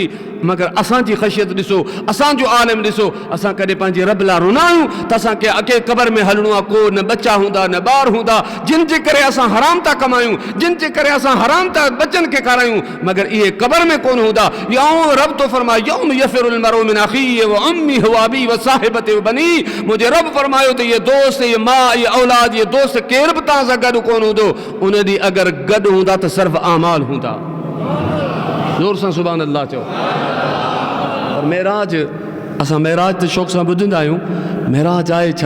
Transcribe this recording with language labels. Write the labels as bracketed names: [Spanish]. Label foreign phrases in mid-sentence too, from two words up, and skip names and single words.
[Sindhi] मगर असांजी ख़शियत ॾिसो, असांजो आलम ॾिसो। असां कॾहिं पंहिंजे रब लाइ रुना आहियूं त असांखे अके क़बर में हलणो आहे, को न बच्चा हूंदा न ॿार हूंदा, जिन जे करे असां हराम था कमायूं, जिन जे करे असां हराम था बच्चनि खे खारायूं, मगर इहे क़बर में कोन हूंदा। [Arabic] यौम [Sindhi] रब तो फरमाए [Arabic] यौम يفر المرء من أخيه وأمه وأبيه وصاحبته وبنيه. [Sindhi] मुंहिंजे रब फरमायो त इहे दोस्त, इहे माउ, इहे औलाद, इहे दोस्त केर बि तव्हां सां गॾु कोन हूंदो। उन ॾींहुं अगरि गॾु हूंदा त सिर्फ़ आमाल हूंदा। ज़ोर सां [Arabic] سبحان الله [Sindhi] चओ। और मेराज, असां मेराज त शौक़ सां ॿुधंदा आहियूं, मेराज आहे छा?